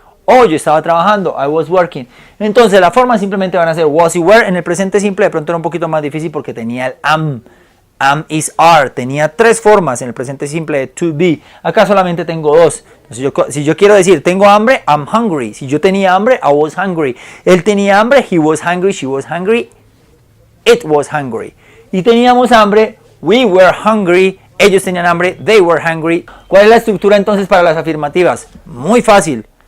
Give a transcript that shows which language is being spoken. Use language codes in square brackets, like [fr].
[es] O yo estaba trabajando, [en] I was working. [es] Entonces las formas simplemente van a ser was y were. En el presente simple de pronto era un poquito más difícil porque tenía el am. Am, is, are. Tenía tres formas en el presente simple de to be. Acá solamente tengo dos. Entonces si yo quiero decir tengo hambre, [en] I'm hungry. [es] Si yo tenía hambre, [en] I was hungry. [es] Él tenía hambre, [en] he was hungry, she was hungry, it was hungry. [es] Y teníamos hambre, [en] we were hungry. [es] Ellos tenían hambre, [en] they were hungry. [es] ¿Cuál es la estructura entonces para las afirmativas? Muy fácil.